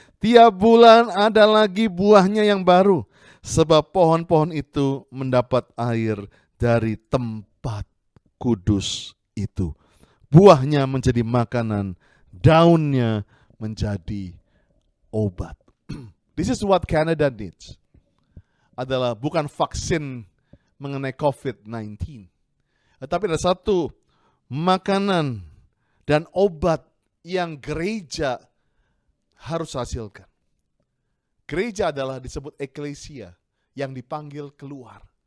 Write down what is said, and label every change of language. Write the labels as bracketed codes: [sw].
[id] Tiap bulan ada lagi buahnya yang baru. Sebab pohon-pohon itu mendapat air dari tempat kudus itu. Buahnya menjadi makanan, daunnya menjadi obat. [en] This is what Canada needs. [id] Adalah bukan vaksin mengenai COVID-19. Tetapi ada satu makanan dan obat yang gereja harus hasilkan. Gereja adalah disebut eklesia yang dipanggil keluar.